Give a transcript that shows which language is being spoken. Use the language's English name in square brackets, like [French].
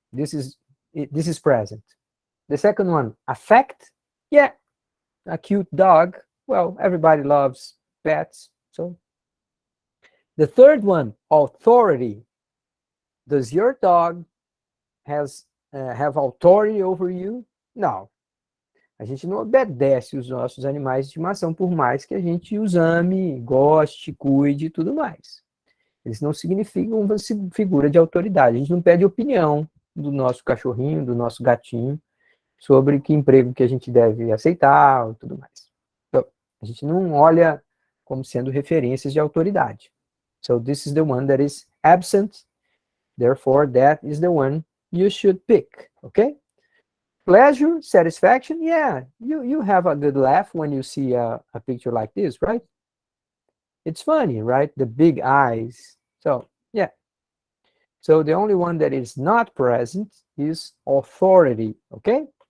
[English] This is present. The second one, affect. Yeah, a cute dog. Well, everybody loves pets. So, the third one, authority. Does your dog have authority over you? [Portuguese] Não. A gente não obedece os nossos animais de estimação, por mais que a gente os ame, goste, cuide e tudo mais. Eles não significam uma figura de autoridade. A gente não pede opinião do nosso cachorrinho, do nosso gatinho, sobre que emprego que a gente deve aceitar e tudo mais. Então, a gente não olha como sendo referências de autoridade. [English] So this is the one that is absent. Therefore, that is the one you should pick, okay? Pleasure, satisfaction, yeah, you have a good laugh when you see a picture like this, right? It's funny, right? The big eyes. So, yeah. So the only one that is not present is authority, okay?